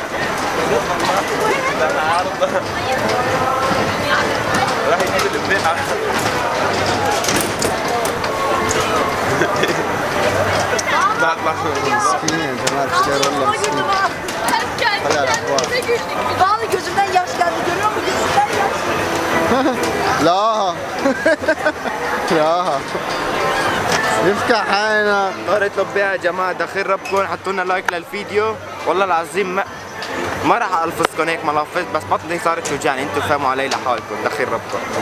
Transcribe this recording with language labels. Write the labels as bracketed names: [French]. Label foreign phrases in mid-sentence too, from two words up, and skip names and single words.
[Arabic] راح يجيب البيت. مسكين يا جماعة الخير والله مسكين. خلي الأخبار. [Turkish] Vallahi gözümden yaş geldi, görüyor musun? Gözümden yaş. [Arabic] لا لا يفتح عينك. طارت لبيها يا جماعة، دخيل ربكم، حطوا لنا لايك للفيديو. والله العظيم ما راح الفظكم هيك ملفظ، بس بطني صارت توجعني، انتم فهموا علي لحالكم. دخيل ربكم.